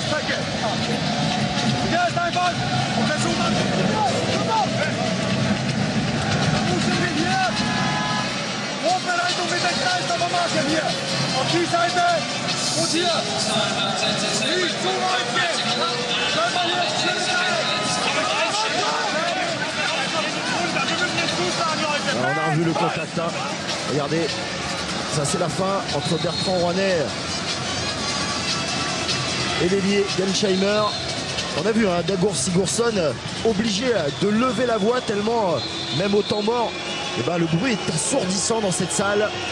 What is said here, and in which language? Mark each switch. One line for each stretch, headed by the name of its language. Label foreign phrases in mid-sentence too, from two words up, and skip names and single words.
German: Strecke. Der ist einfach. Und versuchen dann. Dann müssen wir hier. Vorbereitung mit der Kreisläufermarke hier. Auf die Seite. Und hier. Nicht zu weit gehen. Bleib mal hier.
French: On a revu le contact. Regardez, ça c'est la fin entre Bertrand Rouanet et l'ailier Gensheimer. On a vu Dagur Sigurdsson obligé de lever la voix tellement, même au temps mort, le bruit est assourdissant dans cette salle.